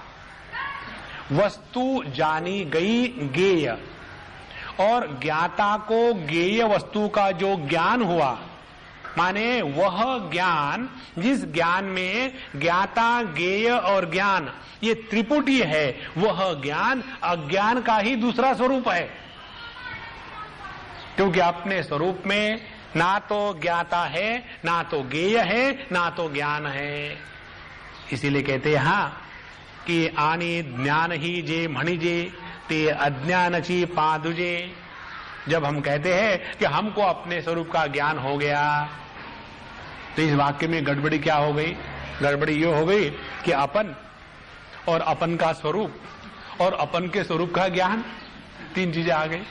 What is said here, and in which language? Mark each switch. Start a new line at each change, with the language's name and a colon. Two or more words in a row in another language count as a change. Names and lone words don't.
Hindi: वस्तु जानी गई ज्ञेय, और ज्ञाता को ज्ञेय वस्तु का जो ज्ञान हुआ, माने वह ज्ञान, जिस ज्ञान में ज्ञाता ज्ञेय और ज्ञान ये त्रिपुटी है, वह ज्ञान अज्ञान का ही दूसरा स्वरूप है। क्योंकि अपने स्वरूप में ना तो ज्ञाता है, ना तो ज्ञेय है, ना तो ज्ञान है। इसीलिए कहते हैं हाँ कि
Marathi: आनी ज्ञान ही जे मणिजे ते अज्ञानची पादुजे।
Hindi: जब हम कहते हैं कि हमको अपने स्वरूप का ज्ञान हो गया, तो इस वाक्य में गड़बड़ी क्या हो गई? गड़बड़ी ये हो गई कि अपन और अपन का स्वरूप और अपन के स्वरूप का ज्ञान, तीन चीजें आ गई।